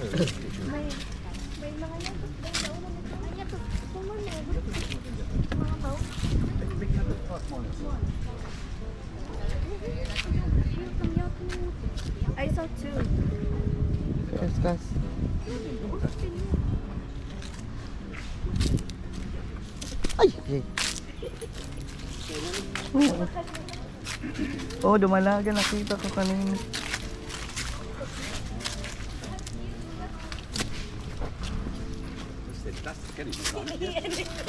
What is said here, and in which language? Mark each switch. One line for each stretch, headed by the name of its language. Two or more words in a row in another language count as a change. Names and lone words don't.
English: I saw two. Yes, guys. Ay! Ay.
Filipino: Oh, dumalaga. Nakita ko kanina.
German: Das kenne ich nicht. Gar nicht.